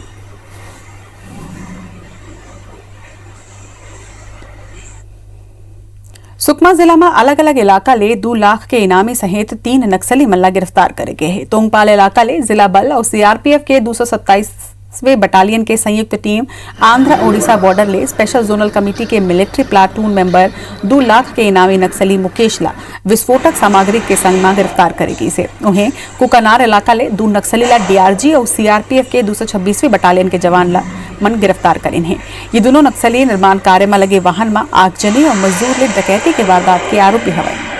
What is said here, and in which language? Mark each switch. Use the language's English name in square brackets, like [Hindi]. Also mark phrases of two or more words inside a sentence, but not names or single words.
[Chhattisgarhi] सुकमा जिला में अलग अलग इलाका ले 2 लाख के इनामी सहित 3 नक्सली मल्ला गिरफ्तार करे गए हैं। तोंगपाल इलाका ले जिला बल और सीआरपीएफ के 227वें बटालियन के संयुक्त टीम आंध्र ओडिशा बॉर्डर ले [English] special zonal committee [Chhattisgarhi] के [English] military platoon member [Chhattisgarhi] 2 लाख के इनामी नक्सली मुकेश ला विस्फोटक सामग्री के संग में गिरफ्तार करेगी से उन्हें कुकनार इलाका ले 2 नक्सली ला डीआरजी और सीआरपीएफ के 226वें बटालियन के जवान ला मन गिरफ्तार करें हैं। ये दोनों नक्सली निर्माण कार्य में लगे वाहन में आगजनी और मजदूर ले डकैती के वारदात के आरोपी हवाए।